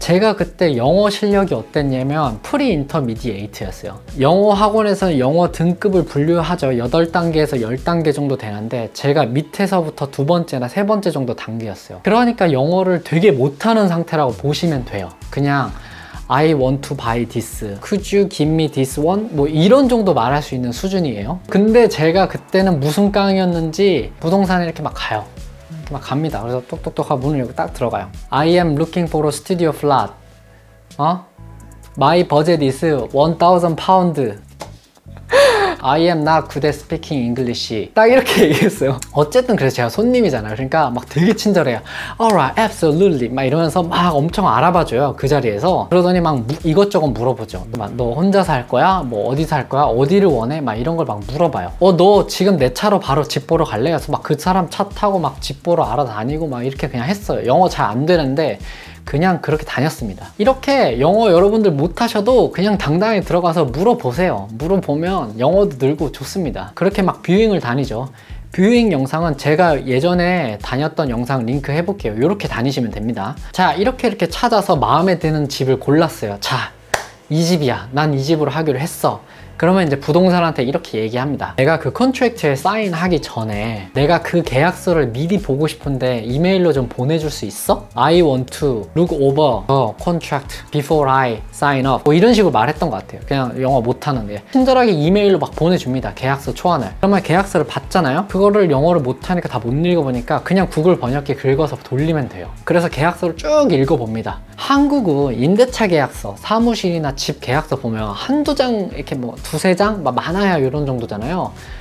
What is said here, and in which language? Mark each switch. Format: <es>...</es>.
<ko>제가 그때 영어 실력이 어땠냐면 프리 인터미디에이트였어요. 영어 학원에서는 영어 등급을 분류하죠. 8단계에서 10단계 정도 되는데 제가 밑에서부터 2번째나 3번째 정도 단계였어요. 그러니까 영어를 되게 못하는 상태라고 보시면 돼요.</ko> <en>그냥 I want to buy this, could you give me this one?</en> <ko>뭐 이런 정도 말할 수 있는 수준이에요. 근데 제가 그때는 무슨 깡이었는지 부동산에 이렇게 막 가요. 이렇게 막 갑니다. 그래서 똑똑똑 하고 문을 열고 딱 들어가요.</ko> <en>I am looking for a studio flat. My budget is 1000 pound. I am not good at speaking English.</en> <ko>딱 이렇게 얘기했어요. 어쨌든 그래서 제가 손님이잖아요. 그러니까 막 되게 친절해요.</ko> <en>Alright, absolutely.</en> <ko>막 이러면서 막 엄청 알아봐줘요, 그 자리에서. 그러더니 막 이것저것 물어보죠. 막 너 혼자 살 거야? 뭐 어디 살 거야? 어디를 원해? 막 이런 걸 막 물어봐요. 너 지금 내 차로 바로 집 보러 갈래? 그래서 막 그 사람 차 타고 막 집 보러 알아다니고 막 이렇게 그냥 했어요. 영어 잘 안 되는데 그냥 그렇게 다녔습니다. 이렇게 영어 여러분들 못하셔도 그냥 당당히 들어가서 물어보세요. 물어보면 영어도 늘고 좋습니다. 그렇게 막 뷰잉을 다니죠. 뷰잉 영상은 제가 예전에 다녔던 영상 링크 해볼게요. 이렇게 다니시면 됩니다. 자, 이렇게 찾아서 마음에 드는 집을 골랐어요. 자, 이 집이야. 난 이 집으로 하기로 했어. 그러면 이제 부동산한테 이렇게 얘기합니다. 내가 그 컨트랙트에 사인하기 전에 내가 그 계약서를 미리 보고 싶은데 이메일로 좀 보내줄 수 있어?</ko> <en>I want to look over the contract before I sign up.</en> <ko>뭐 이런 식으로 말했던 것 같아요. 그냥 영어 못하는데 친절하게 이메일로 막 보내줍니다. 계약서 초안을. 그러면 계약서를 받잖아요. 그거를 영어를 못하니까 다 못 읽어보니까 그냥 구글 번역기 긁어서 돌리면 돼요. 그래서 계약서를 쭉 읽어봅니다. 한국은 임대차 계약서, 사무실이나 집 계약서 보면 한두 장 이렇게 뭐 두세 장? 많아야 이런 정도잖아요.</ko>